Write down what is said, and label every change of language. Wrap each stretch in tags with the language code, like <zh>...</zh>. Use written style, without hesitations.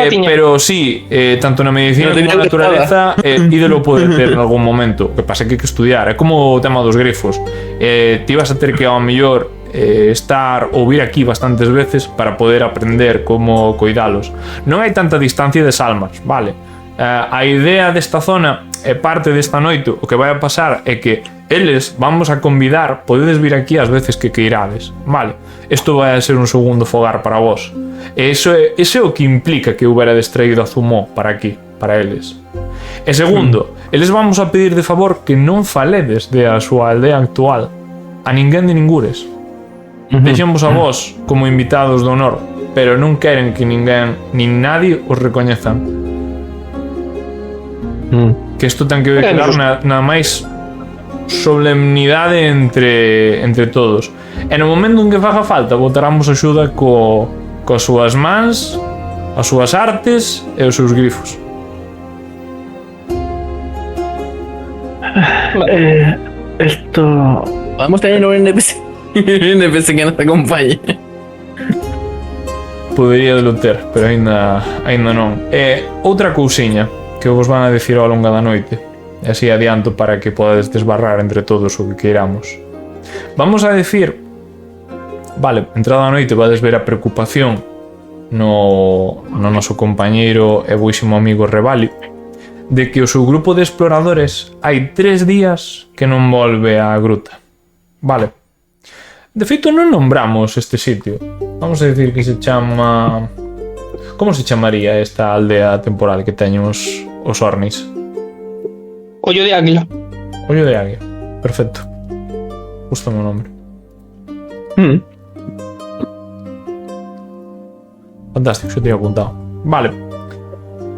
<gl>pero sí, tanto na medicina como na naturaleza ídolo pode ter en algún momento. O que pasa é que hai que estudiar. É como o tema dos grifos. Ti vas a ter que ao mellor estar ou vir aquí bastantes veces para poder aprender como coidalos. Non hai tanta distancia de Salmas, vale? A idea desta zona e parte desta noite o que vai a pasar é que eles vamos a convidar, podedes vir aquí as veces que queirades, vale? Isto vai a ser un segundo fogar para vos. E iso é o que implica que houbera distraído a Zumó para aquí, para eles. E segundo, eles vamos a pedir de favor que non faledes de a súa aldea actual a ninguén de ningures. Deixemos a vos como invitados de honor, pero non queren que ninguén nin nadie os recoñezan. Que isto ten que quedar na máis solemnidade entre todos. E no momento en que faga falta botaramos axuda coas súas mans, as súas artes e os seus grifos.</gl> <es>Esto... Podemos tener un NPC que nos acompañe.</es> <gl>Podería de ter, pero aínda non. E outra cousiña que vos van a decir ao longo da noite, e así adianto para que podades desbarrar entre todos o que queiramos. Vamos a decir, vale, entrada a noite vades ver a preocupación no noso compañeiro e boísimo amigo Revali de que o seu grupo de exploradores hai 3 días que non volve á gruta. Vale. De feito, non nombramos este sitio. Vamos a decir que se chama... Como se chamaría esta aldea temporal que teñen os Ornis? Ollo de águila. Ollo de águia. Perfecto. Justo o meu nombre. Fantástico, xa teño apuntado. Vale.</gl>